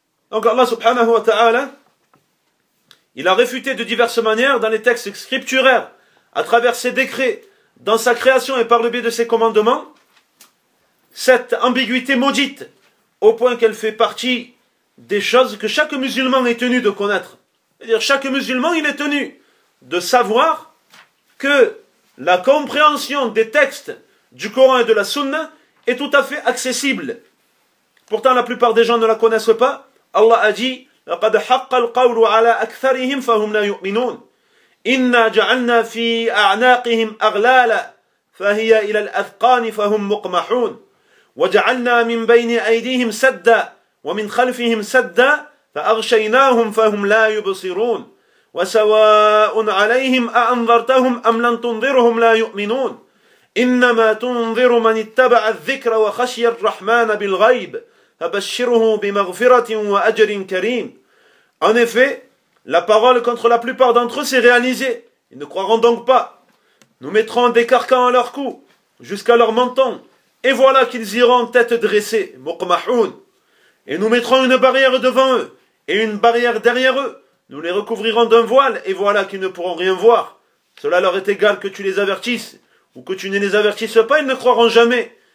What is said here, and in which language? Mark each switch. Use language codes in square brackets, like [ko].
[fr] Donc Allah subhanahu wa ta'ala, il a réfuté de diverses manières dans les textes scripturaires, à travers ses décrets, dans sa création et par le biais de ses commandements, cette ambiguïté maudite, au point qu'elle fait partie des choses que chaque musulman est tenu de connaître. C'est-à-dire, chaque musulman, il est tenu de savoir que la compréhension des textes du Coran et de la Sunna est tout à fait accessible. Pourtant, la plupart des gens ne la connaissent pas. Allah a dit [ar] « لَقَدْ حَقَّ الْقَوْلُ عَلَىٰ أَكْثَرِهِمْ فَهُمْ لَا يُؤْمِنُونَ إِنَّا جَعَلْنَا فِي أَعْنَاقِهِمْ أَغْلَالًا فَهِيَ إِلَى الْأَذْقَانِ فَهُمْ مُقْمَحُونَ وَجَعَلْنَا مِنْ بَيْنِ أَيْدِيهِمْ سَدًّا وَمِنْ خَلْفِهِمْ سَدًّا فَأَغْشَيْنَاهُمْ فَهُمْ لَا يُبْصِرُونَ وَسَوَاءٌ عَلَيْهِمْ أَأَنْذَرْتَهُمْ أَمْ لَمْ تُنْذِرْهُمْ لَا يُؤْمِنُونَ إِنَّمَا تُنْذِرُ مَنِ اتَّبَعَ الذِّكْرَ وَخَشِيَ الرَّحْمَنَ بِالْغَيْبِ فَبَشِّرْهُ بِمَغْفِرَةٍ وَأَجْرٍ كَرِيمٍ. [fr] En effet, la parole contre la plupart d'entre eux s'est réalisée. Ils ne croiront donc pas. Nous mettrons des carcans à leur cou, jusqu'à leur menton. Et voilà qu'ils iront tête dressée, muqmahoun. Et nous mettrons une barrière devant eux, et une barrière derrière eux. Nous les recouvrirons d'un voile, et voilà qu'ils ne pourront rien voir. Cela leur est égal que tu les avertisses, ou que tu ne les avertisses pas, ils ne croiront jamais.